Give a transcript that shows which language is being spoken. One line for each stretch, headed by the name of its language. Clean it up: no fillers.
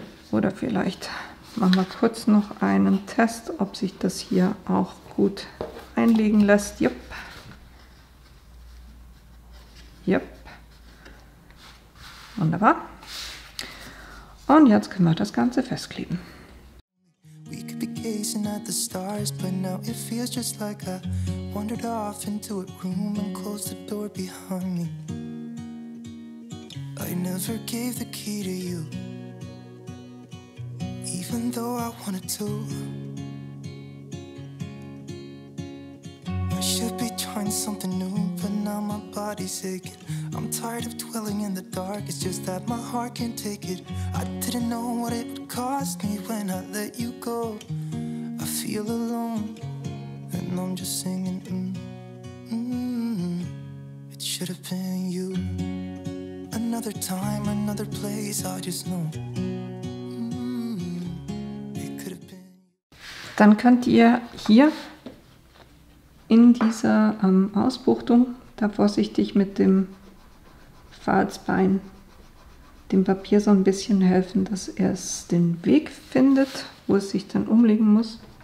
German: Oder vielleicht machen wir kurz noch einen Test, ob sich das hier auch gut einlegen lässt. Jupp. Jupp. Wunderbar. Und jetzt können wir das Ganze festkleben.
English: Gazing at the stars, but now it feels just like I wandered off into a room and closed the door behind me. I never gave the key to you, even though I wanted to. I should be trying something new, but now my body's aching. I'm tired of dwelling in the dark, it's just that my heart can't take it. I didn't know what it would cost me when I let you go. I feel alone, and I'm just singing, it should have been you. Another time, another place, I just know, it could have been.
German: Dann könnt ihr hier in dieser Ausbuchtung da vorsichtig mit dem Falzbein dem Papier so ein bisschen helfen, dass es den Weg findet, wo es sich dann umlegen muss.